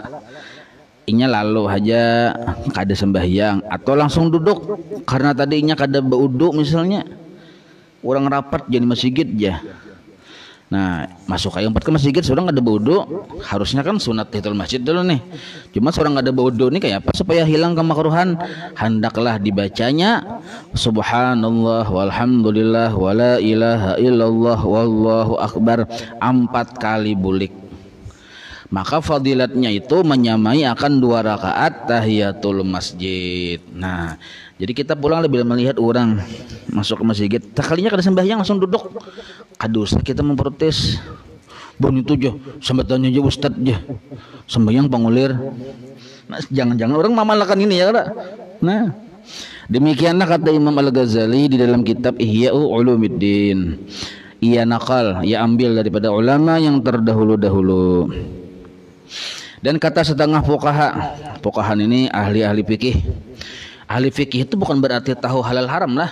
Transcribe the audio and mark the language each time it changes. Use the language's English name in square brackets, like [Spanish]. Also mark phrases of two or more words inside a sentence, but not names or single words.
[Banjar] Inya lalu aja kada sembahyang atau langsung duduk karena tadinya kada wudu misalnya, orang rapat jadi masjid aja. Nah, masuk ayo empat ke masjid seorang kada wudu, harusnya kan sunat tahiyatul masjid dulu nih. Cuma seorang kada wudu nih kayak apa supaya hilang kemakruhan? Hendaklah dibacanya [Arabic] سبحان الله والحمد لله ولا إله إلا الله والله أكبر [Banjar] 4 kali bulik. Maka fadilatnya itu menyamai akan 2 rakaat tahiyatul masjid. Nah, jadi kita pulang lebih melihat orang masuk ke masjid, sekalinya kada sembahyang langsung duduk. Aduh, kita memprotes. Bun itu aja, sambatannya aja ustad aja. Sembahyang pangulir. Nah, jangan-jangan orang mamalakan ini ya, kada. Nah, demikianlah kata Imam Al-Ghazali di dalam kitab Ihya'u Ulumuddin. Ia nakal, ia ambil daripada ulama yang terdahulu-dahulu. Dan kata setengah fuqaha ini ahli-ahli fikih. Ahli fikih itu bukan berarti tahu halal haram lah.